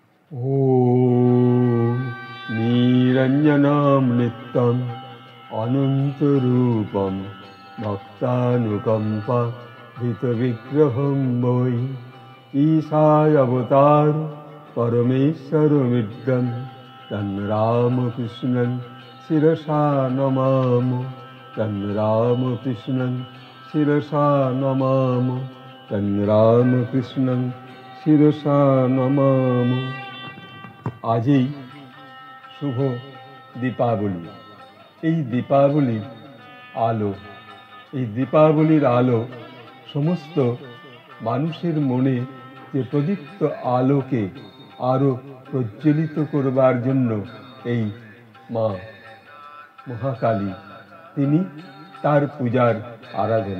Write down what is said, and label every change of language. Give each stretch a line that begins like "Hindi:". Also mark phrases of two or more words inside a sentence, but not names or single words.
Sanskrit: ॐ निरञ्जनं नित्यम् अनन्तरूपं भक्तानुकम्पाभितविग्रहं वै ईशायावतार परमेश्वरमिदं तं रामकृष्णं शिरसा नमामि। तं रामकृष्णं शिरसा नमामि। तं रामकृष्णं शिरसा नमामि।
Bangla: আজই শুভ দীপাবলি। এই দীপাবলির আলো, এই দীপাবলির আলো সমস্ত মানুষের মনে যে প্রদীপ্ত আলোকে আরও প্রজ্বলিত করবার জন্য এই মা মহাকালী তিনি তার পূজার আরাধনা।